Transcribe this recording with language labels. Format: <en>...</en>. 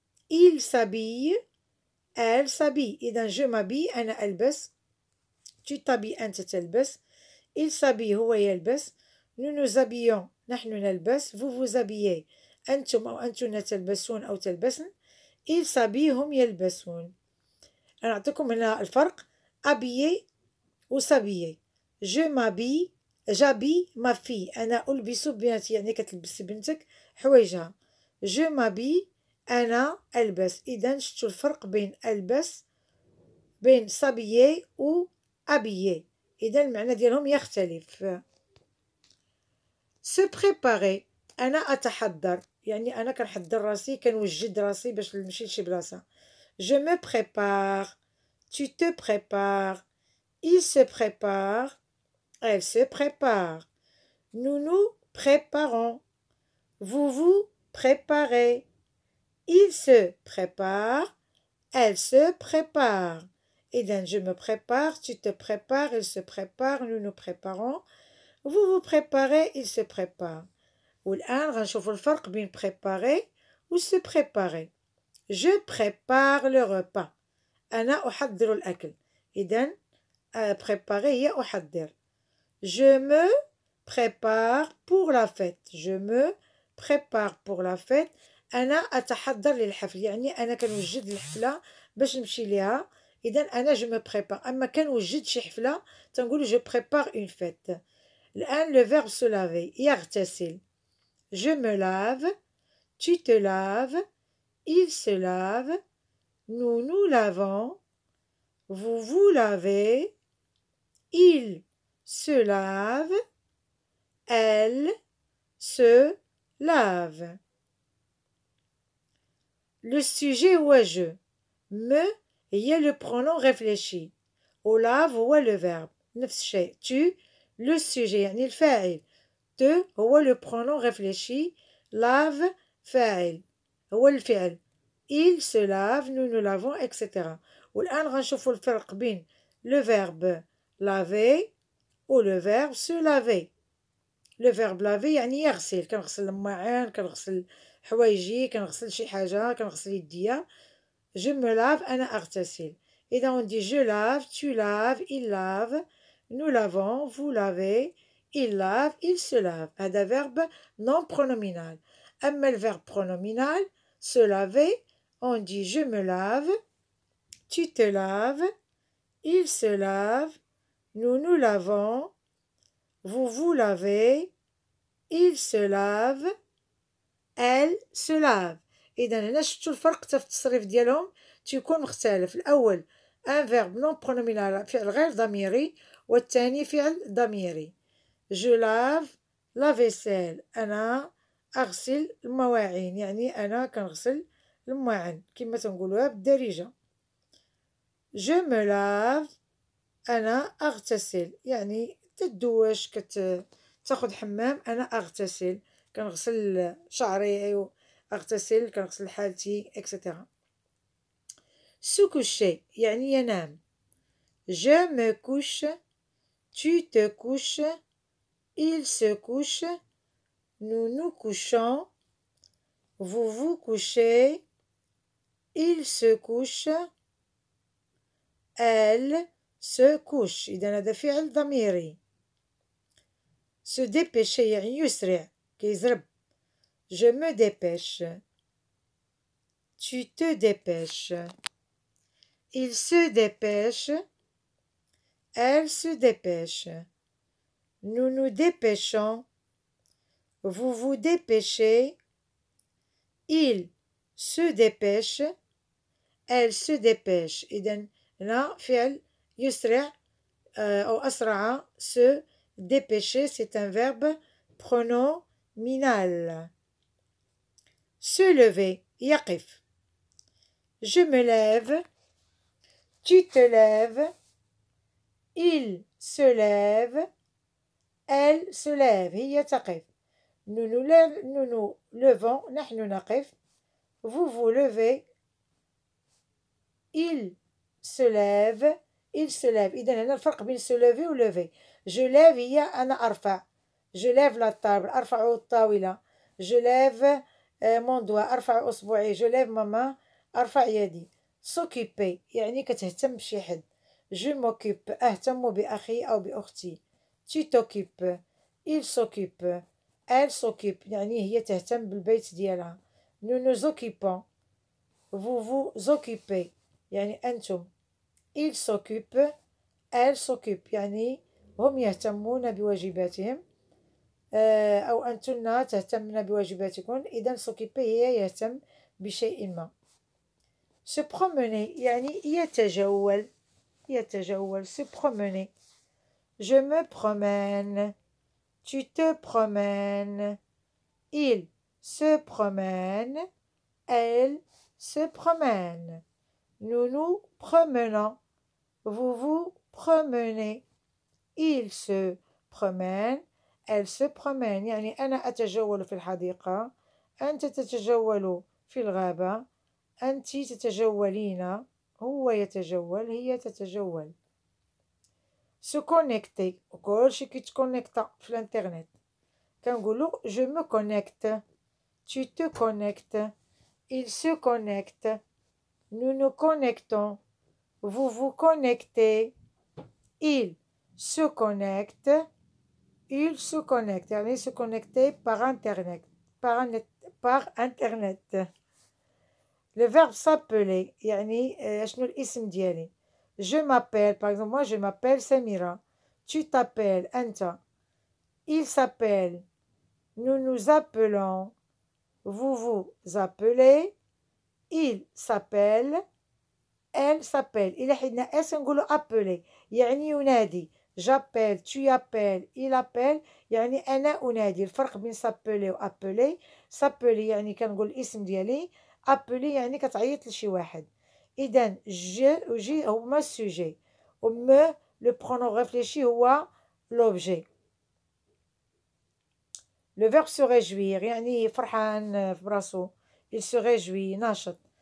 <fr>il s'habille elle s'habille إذا je m'habille</fr> <ar>أنا ألبس</ar> <fr>tu t'habilles أنت تلبس il s'habille هو يلبس nous nous habillons نحن نلبس vous vous habillez</fr> <ar>أنتم أو أنتن تلبسون أو تلبسن</ar> <fr>il s'habille</fr> <ar>هم يلبسون. أنا أعطيكم هنا الفرق habiller و s'habiller.</ar> <fr>je m'habille j'habille ma fille</fr> <ar>أنا ألبس بنتي يعني كتلبسي بنتك حوايجها.</ar> <fr>je m'habille</fr> <ar>أنا ألبس. إذا شفتو الفرق بين ألبس بين s'habiller و habiller. إذا المعنى ديالهم يختلف.</ar> <fr>se préparer</fr> <ar>أنا أتحضر يعني أنا كنحضر راسي كنوجد راسي باش نمشي لشي بلاصة.</ar> <fr>je me prépare tu te prépares il se prépare elle se prépare nous nous préparons vous vous préparez il se prépare elle se prépare. إذا je me prépare tu te prépares il se prépare nous nous préparons vous vous préparez il se prépare.</fr> <ar>والآن غنشوفوا الفرق بين préparer و se préparer.</ar> <fr>je prépare le repas</fr> <ar>أنا أحضر الأكل. إذا préparer هي أحضر.</ar> <fr>je me prépare pour la fête je me prépare pour la fête</fr> <ar>أنا أتحضر للحفل يعني أنا كنوجد الحفلة باش نمشي ليها. إذا أنا je me prépare. أما كنوجد شي حفلة تنقول</ar> <fr>je prépare une fête. الآن le verbe se laver</fr> <ar>يغتسل.</ar> <fr>je me lave tu te laves il se lave nous nous lavons vous vous lavez il se lave elle se lave. le sujet هو je. me هي le pronom réfléchi. au lave هو le verbe</fr> <ar>نفس الشيء.</ar> <fr>tu le sujet</fr> <ar>يعني الفاعل.</ar> <fr>te هو le pronom réfléchi.</fr> <ar>lave فاعل هو الفعل.</ar> <fr>il se lave nous nous lavons etc.</fr> <ar>والآن غنشوفوا الفرق بين</ar> <fr>le verbe laver و le verbe se laver. le verbe laver</fr> <ar>يعني يغسل كنغسل الماعن كنغسل حوايجي كنغسل شي حاجة كنغسل يديا.</ar> <fr>je me lave</fr> <ar>أنا أغتسل.</ar> <fr>إذا on dit je lave tu laves il lave nous lavons vous lavez il lave il se lave.</fr> <ar>هذا</ar> <fr>verbe non pronominal.</fr> <ar>أما</ar> <fr>le verbe pronominal se laver on dit je me lave tu te laves il se lave nous nous lavons vous vous lavez il se lave elle se lave.</fr> <ar>إذا هنا شفتوا الفرق حتى في التصريف ديالهم تيكون مختلف. الأول ان فيرب نون برونومينال فعل غير ضميري والثاني فعل ضميري.</ar> <fr>je lave la vaisselle</fr> <ar>أنا أغسل المواعين يعني أنا كنغسل المواعن كما تنقولوها بالدارجة.</ar> <fr>je me lave</fr> <ar>أنا أغتسل يعني تدوش تاخد حمام أنا أغتسل كنغسل شعري أغتسل كنغسل حالتي etc.</ar> <fr>se coucher</fr> <ar>يعني ينام.</ar> <fr>je me couche tu te couches il se couche nous nous couchons vous vous couchez il se couche elle se couche.</fr> <ar>إذا هذا فعل ضميري.</ar> <fr>se dépêcher</fr> <ar>يعني يسرع كيزرب.</ar> <fr>je me dépêche tu te dépêches il se dépêche elle se dépêche nous nous dépêchons vous vous dépêchez il se dépêche elle se dépêche.</fr> <ar>إذا هنا فعل يسرع أو أسرع.</ar> <fr>se dépêcher c'est un verbe pronominal. se lever يقف. je me lève tu te lèves il se lève elle se lève</fr> <ar>هي تقف.</ar> <fr>nous nous levons</fr> <ar>نحن نقف.</ar> <fr>vous vous levez il se lève il se lève.</fr> <ar>إذا هنا الفرق بين se lever و lever.</ar> <fr>je lève</fr> <ar>هي أنا أرفع.</ar> <fr>je lève la table</fr> <ar>أرفع الطاولة.</ar> <fr>je lève mon doigt</fr> <ar>أرفع أصبعي.</ar> <fr>je lève ma main</fr> <ar>أرفع يدي. s'occuper يعني كتهتم بشي حد.</ar> <fr>je m'occupe</fr> <ar>أهتم بأخي أو بأختي.</ar> <fr>tu t'occupes. il s'occupe. elle s'occupe</fr> <ar>يعني هي تهتم بالبيت ديالها.</ar> <fr>nous nous occupons. vous vous occupez</fr> <ar>يعني أنتم.</ar> <fr>il s'occupe. elle s'occupe</fr> <ar>يعني هم يهتمون بواجباتهم. أو أنتن تهتمن بواجباتكن. إذا</ar> <fr>s'occuper</fr> <ar>هي يهتم بشيء ما. se promener يعني يتجول. يتجول.</ar> <fr>se promener. je me promène. tu te promènes. il se promène. elle se promène. nous nous promenons. vous vous promenez. il se promène. elle se promène</fr> <ar>يعني أنا أتجول في الحديقة. أنت تتجول في الغابة. أنت تتجولين. هو يتجول. هي تتجول. se connecter وكلشي كيتكونيكتا في الانترنت. كنقولو</ar> <fr>je me connecte. tu te connectes. il se connecte. nous nous connectons. vous vous connectez. il se connecte. il se connecte</fr> <ar>يعني</ar> <fr>se connecter par internet. par internet. le verbe s'appeler</fr> <ar>يعني شنو الاسم ديالي.</ar> <fr>je m'appelle par exemple moi je m'appelle Samira. tu t'appelles</fr> <ar>أنت.</ar> <fr>il s'appelle. nous nous appelons. vous vous appelez. il s'appelle. elle s'appelle.</fr> <ar>إلا حيدنا اس نقولو appeler يعني ينادي.</ar> <fr>j'appelle. tu appelles. il appelle</fr> <ar>يعني أنا أنادي. الفرق بين s'appeler و appeler. s'appeler يعني كنقول الاسم ديالي. appeler يعني كتعيط لشي واحد. إذا je و جي هما السوجي و me لو برونون réfléchi هو l'objet.</ar> <fr>le verbe se réjouir</fr> <ar>يعني فرحان في براسو.</ar> <fr>il se réjouit</fr> <ar>ناشط.</ar>